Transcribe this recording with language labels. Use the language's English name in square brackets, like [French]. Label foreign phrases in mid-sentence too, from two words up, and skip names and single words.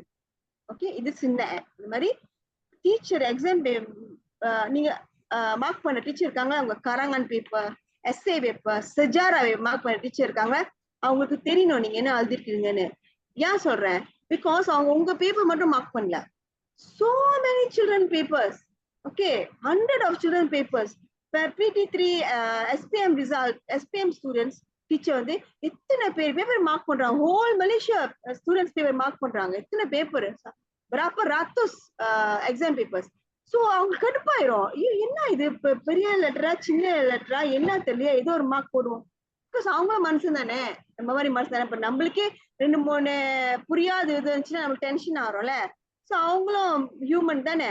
[Tamil] ஓகே, இது சின்ன M. இந்த மாதிரி [English] teacher exam [Tamil] நீங்க மார்க் பண்ண டீச்சர் இருக்காங்க, அவங்க கரங்கன் பேப்பர், [English] SA paper, [Tamil] செஜாராவை மார்க் பண்ண டீச்சர் இருக்காங்க, அவங்களுக்கு தெரியணும் நீங்க என்ன எழுதிருக்கீங்கன்னு. ஏன் சொல்றேன், பிகாஸ் அவங்க உங்க பேப்பர் மட்டும் மார்க் பண்ணல, [English] so many children papers. Okay, 100 of children papers. PT3 SPM result, SPM students teacher [Tamil] வந்து எத்தனை பேப்பர் மார்க் பண்றாங்க, [English] whole Malaysia students paper [Tamil] மார்க் பண்றாங்க. எத்தனை பேப்பர், [Malay] berapa ratus [English] exam papers. [Tamil] ஸோ அவங்க கடுப்பாயிரும், ஐயோ என்ன இது பெரிய லெட்டரா சின்ன லெட்டரா என்ன தெரியல, ஏதோ ஒரு மார்க் போடுவோம். பிகாஸ் அவங்களும் மனுஷன் தானே, நம்ம மாதிரி மனுஷன் தானே. இப்ப நம்மளுக்கே 2-3 புரியாது இது இருந்துச்சுன்னா நம்மளுக்கு டென்ஷன் ஆகிறோம்ல. ஸோ அவங்களும் ஹியூமன் தானே.